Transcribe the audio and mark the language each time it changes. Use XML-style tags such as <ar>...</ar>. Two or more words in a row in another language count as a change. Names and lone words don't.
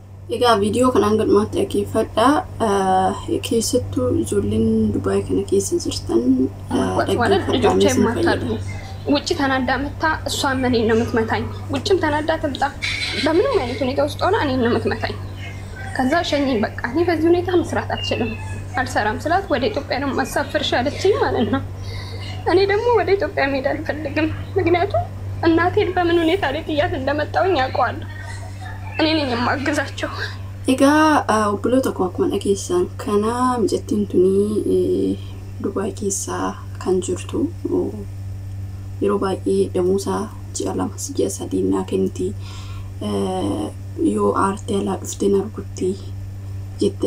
<om>Egaa viidiyoo kanaan gadumatti dhaggeeffadhaa. Keessattuu ijoolleen Dubaay kana keessa jirtan dhaggeeffadhaa.</om> <am>ውጭ ተናዳ መታ እሷን እኔን ነው የምትመታኝ። ውጭም ተናዳ ትምጣ በምንም አይነት ሁኔታ ውስጥ ሆና እኔን ነው የምትመታኝ። ከዛ ሸኝኝ በቃ እኔ በዚህ ሁኔታ መስራት አልችልም አልሰራም ስላት ወደ ኢትዮጵያ ነው ማሳፈርሽ አለችኝ ማለት ነው። እኔ ደግሞ ወደ ኢትዮጵያ መሄድ አልፈልግም ምክንያቱም እናቴን በምን ሁኔታ ላይ ጥያት እንደመጣውኝ ያውቀዋለሁ። እኔ ነኝ የማግዛቸው።</am> <om>Egaa obboloota koo akkuma dhageessan kana mijattiin tuni Dubaay keessa kan jirtu yeroo baay'ee Damosaa ji'a lama ji'a sadii naa kenniti yoo aartee alaa dhuftee na rukutti jette.</om>